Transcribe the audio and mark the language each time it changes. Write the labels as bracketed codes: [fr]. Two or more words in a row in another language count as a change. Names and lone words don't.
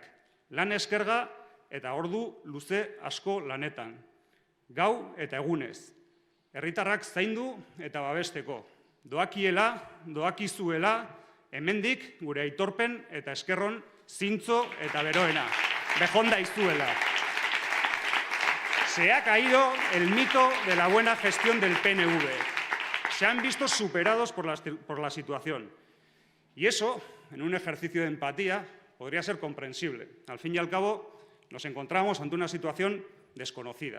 [eu] Lan eskerga eta ordu luze asko lanetan. Gau eta egunez. Herritarrak zaindu eta babesteko. Doakiela, doakizuela, hemendik gure aitorpen eta eskerron zintzo eta beroena. Bejonda izuela. [es] Se ha caído el mito de la buena gestión del PNV. Se han visto superados por la situación. Y eso, en un ejercicio de empatía, podría ser comprensible. Al fin y al cabo, nos encontramos ante una situación desconocida.